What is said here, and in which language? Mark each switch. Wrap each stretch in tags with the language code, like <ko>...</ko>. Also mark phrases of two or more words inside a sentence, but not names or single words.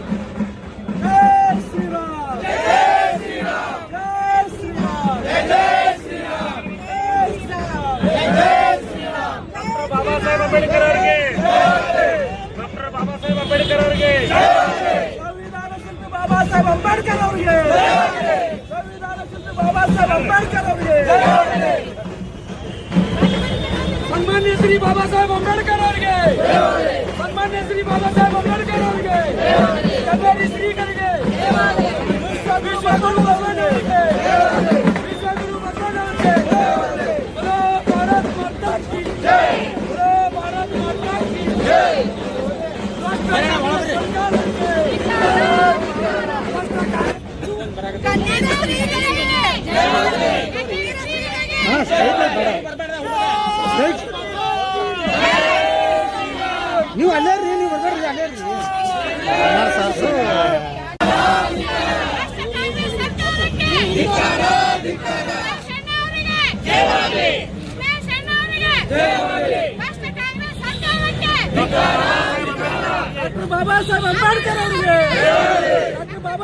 <hi>जय श्री राम, जय श्री राम, जय श्री राम, जय श्री राम, जय श्री राम, जय श्री राम।</hi> <kn>ಡಾಕ್ಟರ್ ಬಾಬಾ ಸಾಹೇಬ್ ಅಂಬೇಡ್ಕರ್ ಅವರಿಗೆ ಡಾಕ್ಟರ್ ಬಾಬಾ ಸಾಹೇಬ್ ಅಂಬೇಡ್ಕರ್ ಅವರಿಗೆ ಸಂವಿಧಾನ ಶಿಲ್ಪಿ ಬಾಬಾ ಸಾಹೇಬ್ ಅಂಬೇಡ್ಕರ್ ಅವರಿಗೆ ಸಂವಿಧಾನ ಶಿಲ್ಪಿ ಬಾಬಾ ಸಾಹೇಬ್ ಅಂಬೇಡ್ಕರ್ ಅವರಿಗೆ ಸನ್ಮಾನ್ಯ ಶ್ರೀ ಬಾಬಾ ಸಾಹೇಬ್ ಅಂಬೇಡ್ಕರ್ ಅವರಿಗೆ ಸನ್ಮಾನ್ಯ ಶ್ರೀ ಬಾಬಾ ಸಾಹೇಬ್ ಅಂಬೇಡ್ಕರ್ ಅವರಿಗೆ ಕನ್ನಡಿ ಶ್ರೀಗಳಿಗೆ ವಿಶ್ವಗುರು ಬಸವಣ್ಣನವರಿಗೆ ವಿಶ್ವಗುರು ಬಸವಣ್ಣನವರಿಗೆ</kn> <hi>बोलो भारत माता की जय, बोलो भारत माता की जय।</hi> <kn>कन्या ಶ್ರೀಗಳಿಗೆ ನೀವು ಅಲ್ಲೇ ರೀ, ನೀವು ಬರ್ಬೇಡ್ರಿ, ಅಲ್ಲೇ ರೀ. ಡಾಕ್ಟರ್ ಬಾಬಾ ಸಾಹೇಬ್ ಅಂಬೇಡ್ಕರ್ ಅವರಿಗೆ ಡಾಕ್ಟರ್ ಬಾಬಾ</kn>